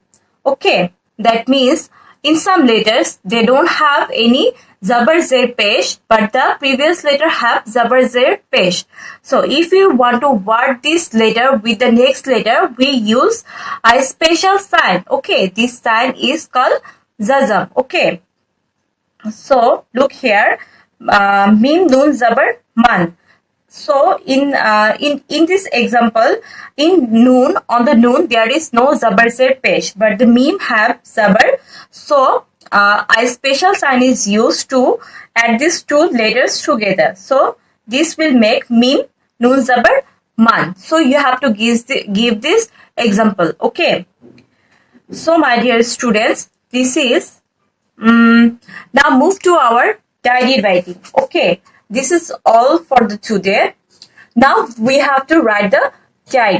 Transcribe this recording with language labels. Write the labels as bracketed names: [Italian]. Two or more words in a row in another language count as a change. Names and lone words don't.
[English] Okay, that means in some letters they don't have any zabar, z, pesh, but the previous letter have zabar, z, pesh. So if you want to word this letter with the next letter, we use a special sign. Okay, this sign is called zazam. [Urdu] Okay, so look here. Mim nun zabar man. [English] So in this example, in noon, on the noon there is no zabar se pesh, but the mim have zabar. So a special sign is used to add these two letters together. So this will make [Urdu] mim nun zabar man. [English] So you have to give this example. Okay. So my dear students, this is now move to our diary writing. Okay, this is all for the today. Now we have to write the diary.